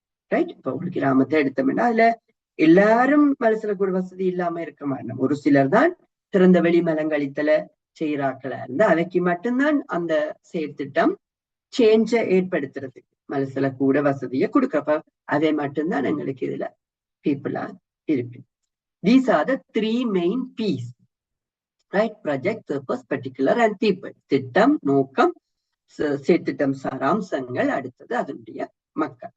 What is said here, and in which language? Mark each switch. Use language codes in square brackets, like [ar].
[ta] Right, இப்ப ஒரு கிராமத்தை எடுத்தோம்னா அதுல எல்லாரும் மலசல கூட வசதி இல்லாம இருக்க மாட்டோம். ஒரு சிலர் தான் திறந்த வெளி மலங்கழித்தல செய்யறாக்களா இருந்தா அவைக்கு மட்டும்தான் அந்த செயற்திட்டம் சேஞ்ச ஏற்படுத்துறதுக்கு மலசல கூட வசதியை கொடுக்கப்ப அதை மட்டும்தான் எங்களுக்கு இதுல பீப்புளா இருக்கு. [en] These are the 3 main P's. Right, project, purpose, particular and people. [ta] திட்டம், நோக்கம், செயற்திட்டம் சாராம்சங்கள், அடுத்தது அதனுடைய மக்கள்.